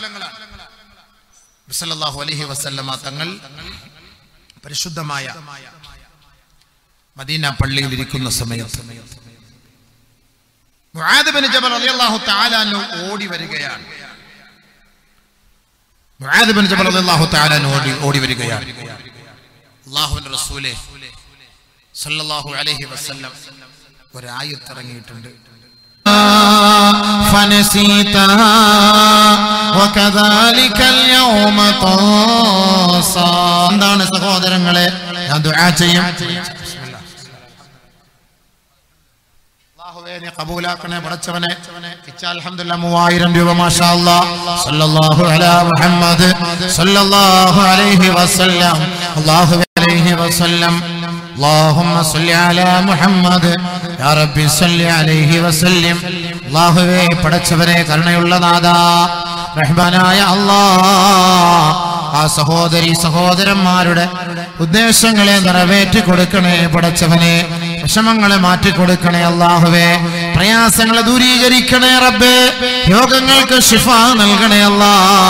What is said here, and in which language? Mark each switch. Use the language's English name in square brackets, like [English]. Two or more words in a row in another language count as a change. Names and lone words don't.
[Arabic] صلى الله عليه وسلم [Malayalam] തങ്ങൾ പരിശുദ്ധമായ മദീന പള്ളിയിൽ ഇരിക്കുന്ന സമയത്ത് മുആദ് ബിൻ ജബൽ [Arabic] رضي الله تعالى عنه [Malayalam] ഓടി വരികയാണ്. മുആദ് ബിൻ ജബൽ [Arabic] رضي الله تعالى عنه [Malayalam] ഓടി വരികയാണ്. അല്ലാഹുവിന്റെ റസൂലേ [Arabic] صلى الله عليه وسلم [Malayalam] ഒരായത്ത് ഇറങ്ങിയിട്ടുണ്ട്. [Arabic] فنسيتها وكذلك اليوم تنسى. [Malayalam] എന്താണ് സഹോദരങ്ങളെ, ഞാൻ ദുആ ചെയ്യും. അല്ലാഹുവേ, നീ ഖബൂലാക്കണേ പടച്ചവനെ. [Arabic] അൽഹംദുലില്ലാഹ് 3000 രൂപ ما شاء الله. صلى الله على محمد صلى الله عليه وسلم. الله عليه وسلم. اللهم صل على محمد يا ربي صل عليه وسلم. [Malayalam] അല്ലാഹുവേ, പടച്ചവനെ, കരുണയുള്ള നാഥാ, റഹ്മാനായ അല്ലാഹ്, ആ സഹോദരി സഹോദരന്മാരുടെ ഉദ്ദേശങ്ങളെ നിറവേറ്റി കൊടുക്കണേ പടച്ചവനെ. വിഷമങ്ങളെ മാറ്റിക്കൊടുക്കണേ അല്ലാഹുവേ. പ്രയാസങ്ങളെ ദൂരീകരിക്കണേ റബ്ബേ. രോഗങ്ങൾക്ക് ശിഫ നൽകണേ അല്ലാഹ്.